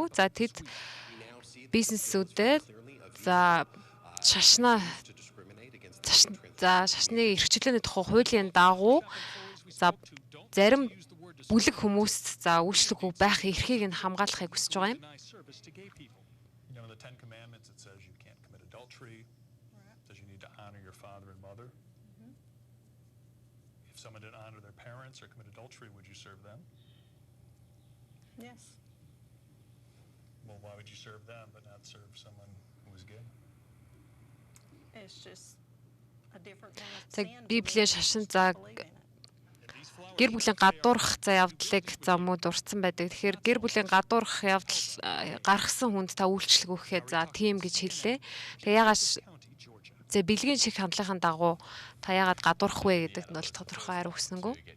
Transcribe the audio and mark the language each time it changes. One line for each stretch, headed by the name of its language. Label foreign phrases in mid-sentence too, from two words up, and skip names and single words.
Mongolian: За тэд бизнесүүдэд за шашны эрх чөлөөний тухай хуулийн дагуу за зарим бүлэг хүмүүст за үйлчлэггүй байх эрхийг нь хамгаалахыг хүсэж байгаа юм.
English: Or commit adultery, would you serve them? Yes. Well, why would you serve them but not serve someone who is gay? It's just a different kind of
Mongolian: За
English: sin.
Mongolian: Библийн шашин за гэр бүлийн гадуурх за явдлыг за муу дурдсан байдаг. Тэгэхээр гэр бүлийн гадуурх явдал гаргасан хүнд та үйлчлэг өгөхэд за тийм гэж хэллээ. Тэгээ ягаад за бэлгийн шиг хандлагын дагуу та ягаад гадуурх вэ гэдэгт нь бол тодорхой хариу өгсөнгөө.